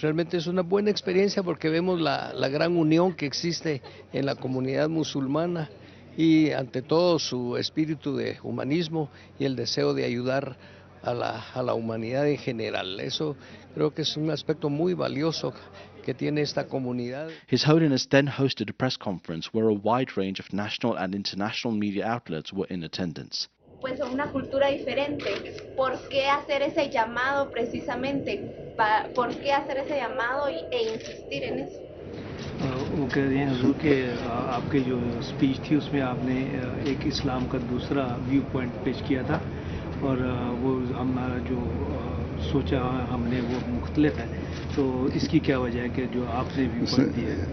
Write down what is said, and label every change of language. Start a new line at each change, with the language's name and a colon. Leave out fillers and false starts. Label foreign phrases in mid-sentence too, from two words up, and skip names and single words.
Spanish: Realmente es una buena experiencia porque vemos la gran unión que existe en la comunidad musulmana, y ante todo su espíritu de humanismo y el deseo de ayudar a la humanidad en general. Eso creo que es un aspecto muy valioso que tiene esta comunidad.
English: His Holiness then hosted a press conference where a wide range of national and international media outlets were in attendance.
Spanish: Pues una cultura diferente. ¿Por qué hacer ese llamado precisamente? ¿Por qué hacer ese llamado e insistir en eso?
Hindi: वो कह रहे हैं हुजूर के आपके जो स्पीच थी उसमें आपने एक इस्लाम का दूसरा
English: view point
Hindi: पेश किया था, और वो हमारा जो सोचा हमने वो मुख्तलिफ है, तो इसकी क्या वजह है कि जो आपने
English: view point
Hindi: दिया है?